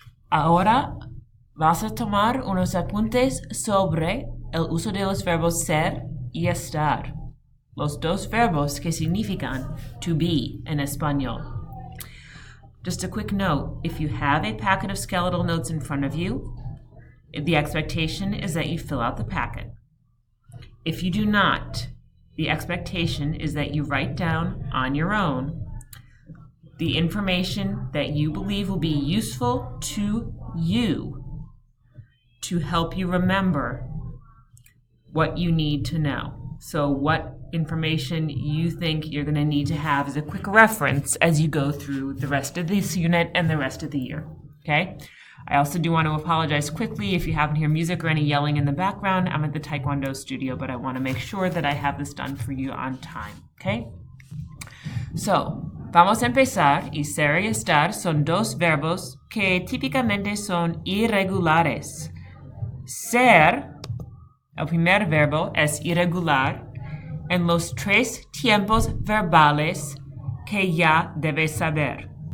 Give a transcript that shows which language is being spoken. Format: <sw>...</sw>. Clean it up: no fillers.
<es>Ahora vas a tomar unos apuntes sobre el uso de los verbos ser y estar, los dos verbos que significan</es> <en>to be</en> <es>en español.</es> <en>Just a quick note, if you have a packet of skeletal notes in front of you, the expectation is that you fill out the packet. If you do not, the expectation is that you write down on your own the information that you believe will be useful to you to help you remember what you need to know. So what information you think you're going to need to have as a quick reference as you go through the rest of this unit and the rest of the year, okay? I also do want to apologize quickly if you happen to hear music or any yelling in the background. I'm at the Taekwondo studio, but I want to make sure that I have this done for you on time, okay?</en> <es>So, vamos a empezar, y ser y estar son dos verbos que típicamente son irregulares. Ser, el primer verbo, es irregular en los tres tiempos verbales que ya debes saber.</es>